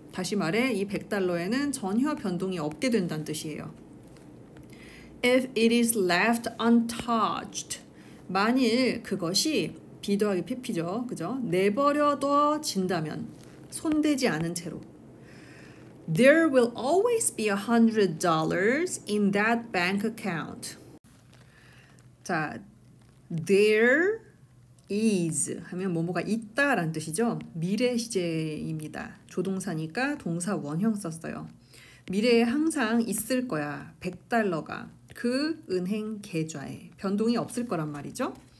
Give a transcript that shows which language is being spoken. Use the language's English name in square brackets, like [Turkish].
[Korean] 다시 말해 이 $100에는 전혀 변동이 없게 된다는 뜻이에요. [English] If it is left untouched, [Korean] 만일 그것이 be 더하기 pp죠, 그죠? 내버려둬진다면, 손대지 않은 채로. [English] There will always be $100 in that bank account. [Korean] 자, there is 하면 뭐뭐가 있다라는 뜻이죠. 미래 시제입니다. 조동사니까 동사 원형 썼어요. 미래에 항상 있을 거야. $100가 그 은행 계좌에 변동이 없을 거란 말이죠.